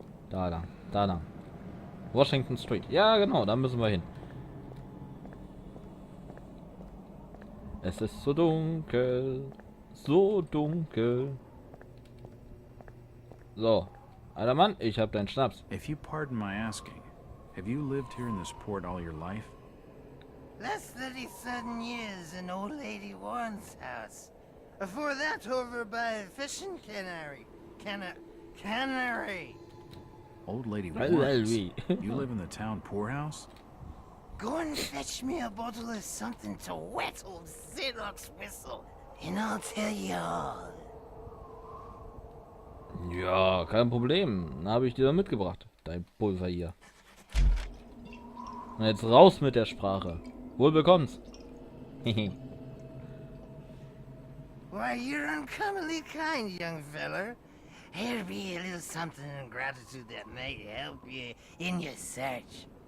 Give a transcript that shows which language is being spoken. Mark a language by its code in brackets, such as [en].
[de] Da lang, da lang. Washington Street. Ja, genau, da müssen wir hin. Es ist so dunkel. So dunkel. So. Alter Mann, ich hab deinen Schnaps. [en] If you pardon my asking, have you lived here in this port all your life? Last 37 years in old lady Warren's house. Before that, over by fishing cannery. Cannery. Old lady Well, Warren's. we- You live in the town poorhouse? Go and fetch me a bottle of something to wet old Zedok's whistle, and I'll tell you all. [de] Ja, kein Problem. Dann habe ich dir mitgebracht. Dein Pulver hier. Und jetzt raus mit der Sprache. Wohl bekommt's. [en] Why, you're uncommonly kind, young feller. Here be a little something in gratitude that may help you in your search.